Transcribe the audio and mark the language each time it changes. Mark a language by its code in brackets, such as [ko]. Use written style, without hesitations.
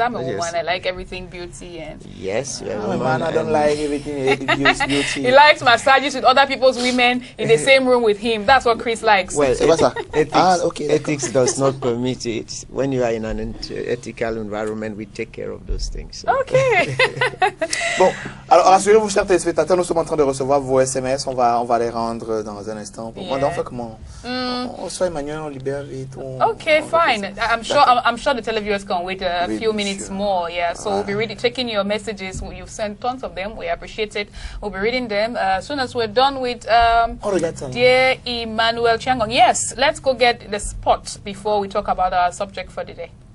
[en] I'm a woman. I like everything beauty and... Yes, you're a man. I don't like everything beauty. He likes massages with other people's women in the same room with him. That's what Chris likes. Well, ethics does not permit it. When you are in an ethical environment, we take care of those things. So. Okay. [fr] Bon, alors rassurez-vous, chers téléspectateurs, nous sommes en train de recevoir vos SMS. On va les rendre dans un instant. Pour moi, on fait comment? On soit Emmanuel, on libère et tout. [en] Okay, fine. I'm sure the televiewers can wait a few minutes more. Yeah, so we'll be really taking your messages. You've sent tons of them. We appreciate it. We'll be reading them as soon as we're done with dear EMMANUEL CHIANGONG. Yes, let's go get the spot before we talk about our subject for today.